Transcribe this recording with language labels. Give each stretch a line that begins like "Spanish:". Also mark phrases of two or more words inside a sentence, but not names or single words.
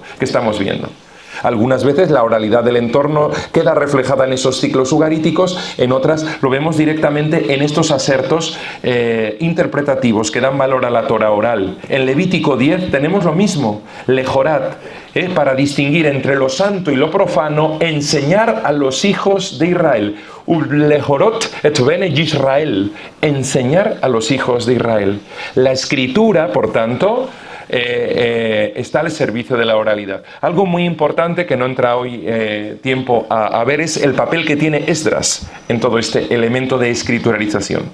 Spanish: Algunas veces la oralidad del entorno queda reflejada en esos ciclos ugaríticos, en otras lo vemos directamente en estos asertos interpretativos que dan valor a la Torah oral. En Levítico 10 tenemos lo mismo, lejorat, para distinguir entre lo santo y lo profano, enseñar a los hijos de Israel.
Hebrew: להורות את בני ישראל,
Spanish: enseñar a los hijos de Israel. La escritura, por tanto, está al servicio de la oralidad. Algo muy importante que no entra hoy tiempo a ver es el papel que tiene Esdras en todo este elemento de escrituralización.